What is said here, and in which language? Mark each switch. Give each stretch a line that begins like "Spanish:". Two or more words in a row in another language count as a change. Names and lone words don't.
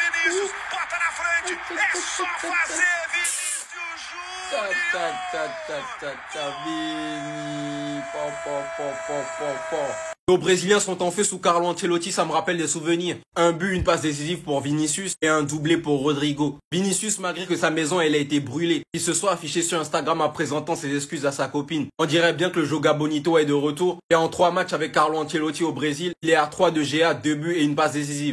Portuguese: Vinícius bota na frente. É só fazer, Vinícius Júnior. Vini.
French: Nos Brésiliens sont en feu sous Carlo Ancelotti, ça me rappelle des souvenirs. Un but, une passe décisive pour Vinicius et un doublé pour Rodrigo. Vinicius, malgré que sa maison elle a été brûlée, il se soit affiché sur Instagram en présentant ses excuses à sa copine. On dirait bien que le
Portuguese: Joga Bonito
French: est de retour et en 3 matchs avec Carlo Ancelotti au Brésil, il est à 3 de GA, 2 buts et une passe décisive.